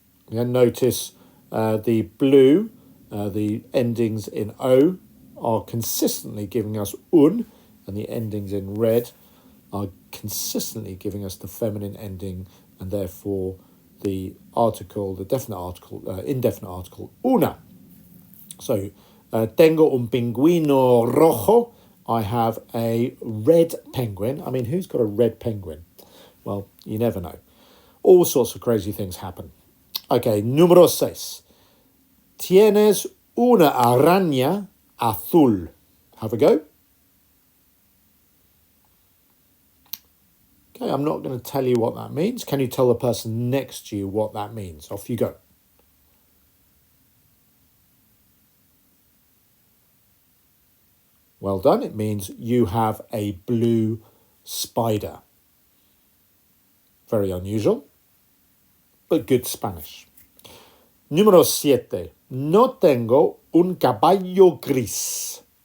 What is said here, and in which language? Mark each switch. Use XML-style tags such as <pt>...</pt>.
<en>And notice the blue, the endings in O are consistently giving us un, and the endings in red are consistently giving us the feminine ending, and therefore the article, the definite article, indefinite article, una.</en> <es>So, tengo un pingüino rojo.</es> <en>I have a red penguin. I mean, who's got a red penguin? Well, you never know. All sorts of crazy things happen.</en> <es>Okay, número 6. Tienes una araña azul.</es> <en>Have a go. Okay, I'm not going to tell you what that means. Can you tell the person next to you what that means? Off you go. Well done. It means you have a blue spider. Very unusual, but good Spanish.</en> <es>Número 7. No tengo un caballo gris.</es>